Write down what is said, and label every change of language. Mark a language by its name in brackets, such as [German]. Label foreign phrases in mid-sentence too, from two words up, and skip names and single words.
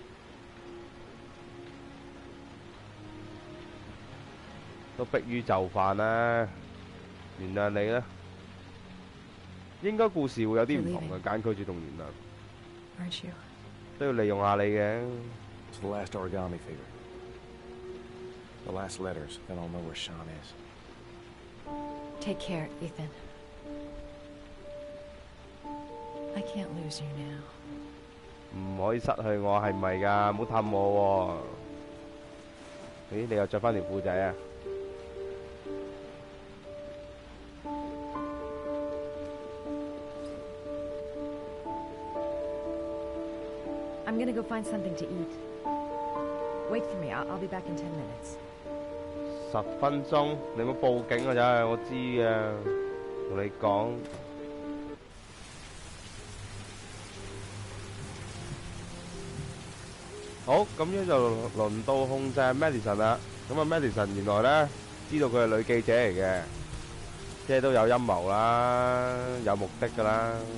[Cantonese] 都迫於就範啦，原諒你啦。應該故事會有啲唔同嘅，揀拒絕同原諒 [English] Aren't you? [Cantonese] 都要利用下你嘅。 [English] It's the last origami figure. The last letters. Then I'll know where Sean is. Take care, Ethan. I can't lose you now. [Cantonese] 唔可以失去我，係咪㗎？唔好氹我喎。咦，你又着翻條褲仔啊？ [English] I'm gonna go find something to eat. Wait for me. I'll be back in 10 minutes. [Cantonese] 10 分鐘，你冇報警啊？真係，我知嘅，同你講。好，咁樣就輪到控制 Madison 啦。咁啊，Madison 原來咧知道佢係女記者嚟嘅，即係都有陰謀啦，有目的㗎啦。